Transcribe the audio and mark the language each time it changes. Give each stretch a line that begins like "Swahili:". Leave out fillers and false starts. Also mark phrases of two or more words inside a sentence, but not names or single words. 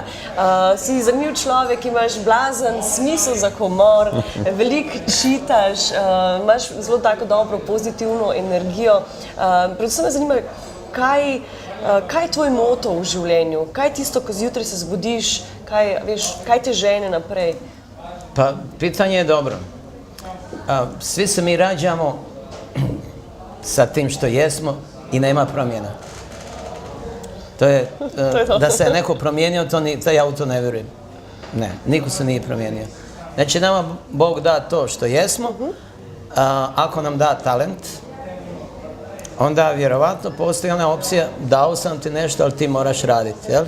Slovenian: Si zanimiv človek, imaš blazen smisel za humor, veliko čitaš, imaš zelo tako dobro pozitivno energijo. Predvsem me zanima, kaj je tvoj moto v življenju? Kaj je tisto, ko zjutraj se zbudiš, kaj te žene naprej?
Bosnian: Pa, pitanje je dobro. Svi se mi rađamo sa tim što jesmo i nema promjena. To je, da se je neko promijenio, ja u to ne vjerujem. Ne, niko se nije promijenio. Znači, nama Bog da to što jesmo, ako nam da talent, onda vjerovatno postoji ona opcija, dao sam ti nešto, ali ti moraš raditi, jel?